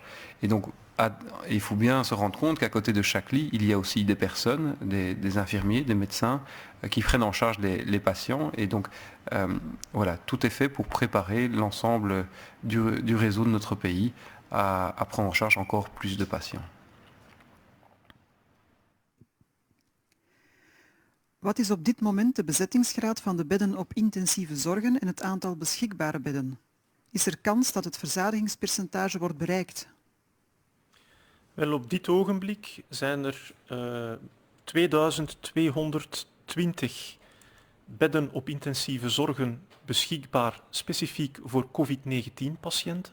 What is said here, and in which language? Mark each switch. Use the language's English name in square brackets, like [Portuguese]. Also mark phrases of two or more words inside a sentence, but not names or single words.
[French] Et donc, il faut bien se rendre compte qu'à côté de chaque lit, il y a aussi des personnes, des infirmiers, des médecins qui prennent en charge les patients. Et donc, voilà, tout est fait pour préparer l'ensemble du réseau de notre pays à prendre en charge encore plus de patients. [Dutch] Wat is op dit moment de bezettingsgraad van de bedden op intensieve zorgen en het aantal beschikbare bedden? Is er kans dat het verzadigingspercentage wordt bereikt? Wel, op dit ogenblik zijn er 2220 bedden op intensieve zorgen beschikbaar specifiek voor COVID-19-patiënten.